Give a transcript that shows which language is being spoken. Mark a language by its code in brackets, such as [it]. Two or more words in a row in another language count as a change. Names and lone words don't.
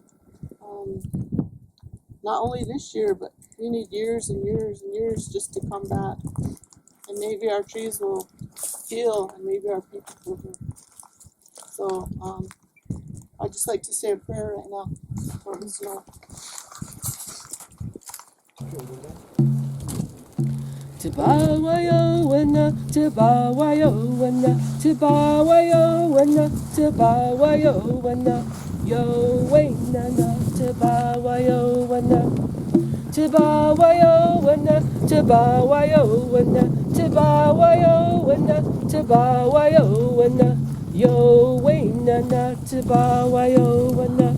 [en] Not only this year, but we need years and years and years just to come back. And maybe our trees will heal, and maybe our people will heal. So I'd just like to say a prayer right now for the snow. Tabawayo wana, tabawayo wana, tabawayo wana, tabawayo wana, yo wana na, tabawayo wana, tabawayo wana, tabawayo wana, tabawayo wana, tabawayo wana, yo wana na, tabawayo wana.